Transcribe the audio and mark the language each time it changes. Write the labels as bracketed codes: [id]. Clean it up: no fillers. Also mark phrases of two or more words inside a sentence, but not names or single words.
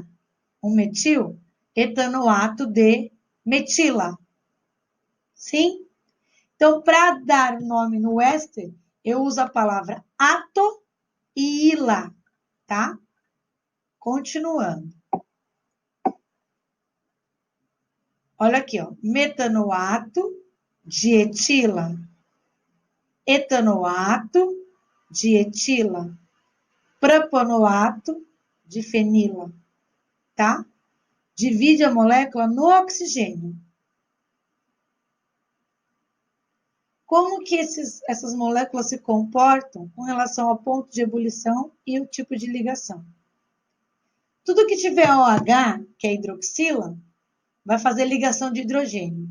[pt] Um metil. Etanoato de metila. Sim? Então, para dar nome no éster, eu uso a palavra ato e ila, tá? Continuando. Olha aqui, ó. Metanoato de etila. Etanoato de etila. Propanoato de fenila, tá? Divide a molécula no oxigênio. Como que essas moléculas se comportam com relação ao ponto de ebulição e o tipo de ligação? Tudo que tiver OH, que é hidroxila, vai fazer ligação de hidrogênio.